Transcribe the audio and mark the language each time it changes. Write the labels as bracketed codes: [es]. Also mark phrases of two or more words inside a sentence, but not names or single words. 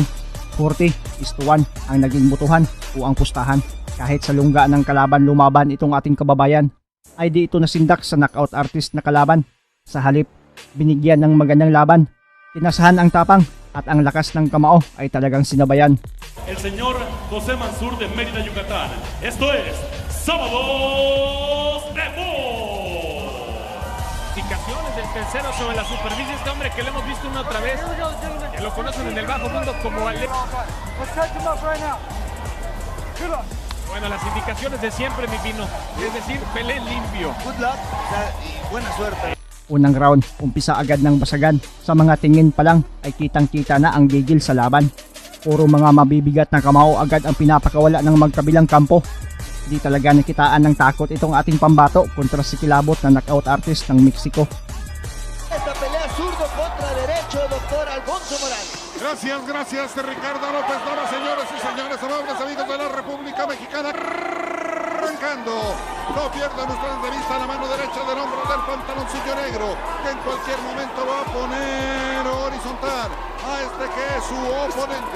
[tl] 40-1 ang naging butuhan o ang pustahan. Kahit sa lungga ng kalaban lumaban itong ating kababayan, ay di ito nasindak sa [en] knockout artist [tl] na kalaban. Sa halip, binigyan ng magandang laban. Tinasahan ang tapang at ang lakas ng kamao ay talagang sinabayan. [es] El señor José Mansur de Mérida, Yucatán. Esto es Sábados de Fútbol. Indicaciones del tercero sobre la superficie. Este hombre que lo hemos visto una otra vez, que lo conocen en el bajo mundo como Ale. Bueno, las indicaciones de siempre, mi Pino. Es decir, pelé limpio. [en] Good luck [es] y buena suerte. [tl] Unang round, umpisa agad ng basagan. Sa mga tingin pa lang ay kitang-kita na ang gigil sa laban. Puro mga mabibigat na kamao agad ang pinapakawala ng magkabilang kampo. Di talaga nakitaan ng takot itong ating pambato kontra si kilabot na [en] knockout artist [tl] ng Mexico. [es] Esta pelea zurdo contra derecho, doctor Alfonso Morales. Gracias Ricardo López Nava, señores y señores, amables amigos de la República Mexicana. Arrancando, no pierdan ustedes de vista la mano derecha del hombro del pantaloncillo negro, que en cualquier momento va a poner horizontal a este que es su oponente.